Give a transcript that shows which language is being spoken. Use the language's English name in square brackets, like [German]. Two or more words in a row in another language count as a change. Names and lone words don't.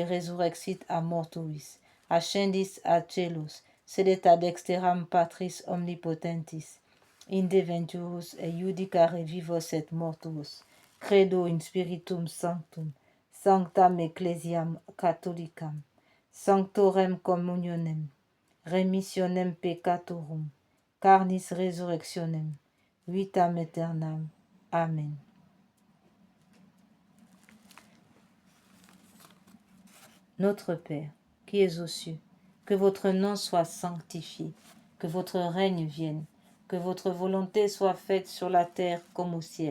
[Latin] resurrexit a mortuis, ascendis ad celus, sedet ad dexteram Patris omnipotentis, inde venturus et judicare vivos et mortuos, credo in spiritum sanctum, sanctam ecclesiam catholicam, sanctorem communionem, remissionem peccatorum, carnis resurrectionem, vitam aeternam. Amen. [French] Notre Père, qui es aux cieux, que votre nom soit sanctifié, que votre règne vienne, que votre volonté soit faite sur la terre comme au ciel.